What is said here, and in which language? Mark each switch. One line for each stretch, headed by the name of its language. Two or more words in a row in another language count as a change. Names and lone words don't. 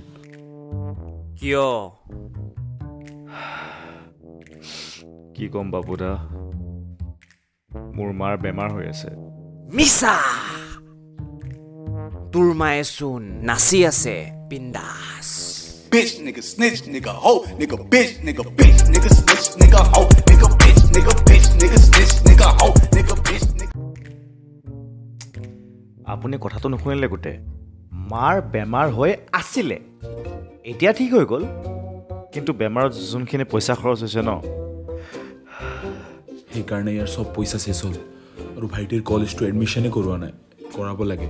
Assamese: কিয় কি ক'ম বাবুদা মোৰ মাৰ বেমাৰ হৈ আছে মিছা তোৰ মায়ে চোন নাচি আছে বিন্দাস
English: Bitch, nigga, snitch, nigga, hoe, nigga, bitch, nigga, snitch, nigga, hoe, nigga, bitch, nigga, snitch, nigga, hoe, nigga, bitch, nigga.
Assamese: আপুনি কথাটো নুশুনিলে গোটেই মাৰ বেমাৰ হৈ আছিলে এতিয়া ঠিক হৈ গ'ল কিন্তু বেমাৰত যোনখিনি পইচা খৰচ হৈছে ন সেইকাৰণে ইয়াৰ চব পইচা চেছ হ'ল আৰু ভাইটিৰ কলেজটো এডমিশ্যনে কৰোৱা নাই কৰাব লাগে